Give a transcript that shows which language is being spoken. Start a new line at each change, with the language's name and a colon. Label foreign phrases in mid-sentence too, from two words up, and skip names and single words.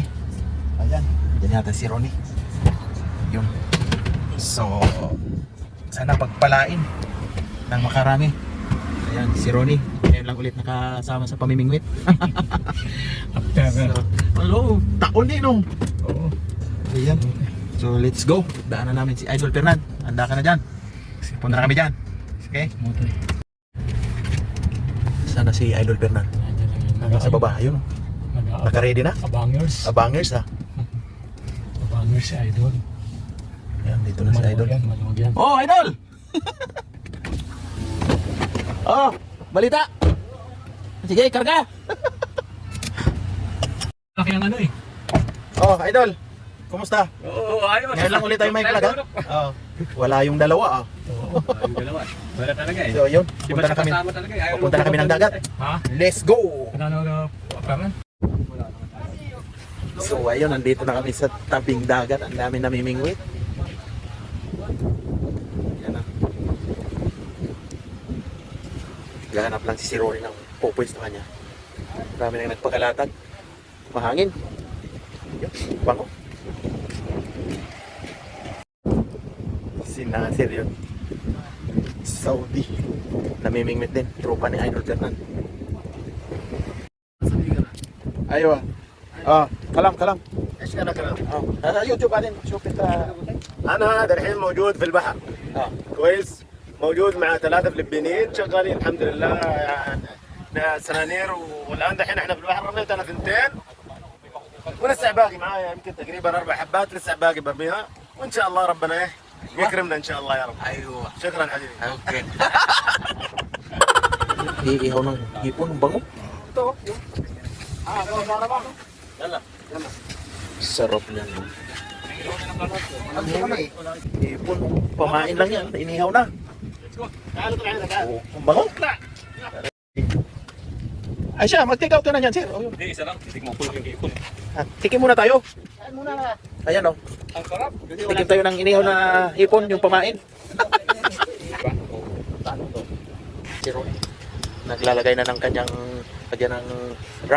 Filipino: Ayan, yan yata si Ronnie. Yun. So, sana pagpalain ng makarami. Ayan, si Ronnie. Ngayon lang ulit nakasama sa pamimingwit. So, hello, taon eh no? Oo. Ayan.
English: So, let's go.
Filipino: Daanan namin si Idol Fernand. Handa ka na dyan. Punta na kami dyan. Okay? Sana si Idol Fernand. Nasa baba, ayun. Naka-ready na? Abangers. Abangers ha? Abangers si Idol. Ayan, dito na si Idol. Maluwag yan. Oh, Idol! Oh, balita! Sige, karga! Laki ang ano eh. Oh, Idol! Kumusta? Oo, ayos. Ngayon lang ulit tayo may vlog ha? Oh, wala yung dalawa ah. Oo, yung dalawa. Wala talaga eh. So yun, punta na kami. Pupunta na kami ng dagat. Ha?
English: Let's go!
Filipino: Ano paparan? So ayun, nandito na kami sa tabing dagat. Ang dami namimingwit. Yan na. Gahanap lang si Ronnie ng pupwestuhan niya. Marami nang nagpakalatag. Mahangin. Yun, bango. Si Nasir yun. Saudi. Namimingwit din. Tropa ni Idol Fernand. Aywa.
Arabic: كلام ايش انا كلام؟ هذا يوتيوب بعدين شوف انت. انا هذا الحين موجود في البحر كويس، موجود مع 3 فلبينيين شغالين الحمد لله يعني سنانير، والان دحين احنا في البحر رميت انا 2 ولسه باقي معايا يمكن تقريبا 4 حبات لسه باقي برميها، وان شاء الله ربنا يكرمنا ان شاء الله يا رب. ايوه شكرا حبيبي. اوكي.
Filipino: Iihaw ng hipon, bango. ito يلا Sarap yan. Hipon, pamain lang yan. Inihaw na.
Arabic: تعالوا طلع هنا تعال.
Filipino: Oh, ang bango. Ay siya, mag-take out ka na dyan, sir. Oh, yun. Hindi, isa lang. Titigmo ko lang yung ipon. Tikim muna tayo. تعال muna na. Ayan o. Ang sarap. Tikim tayo ng inihaw na hipon, yung pamain. Si Ronnie, naglalagay na ng kanyang lagyan ng rod.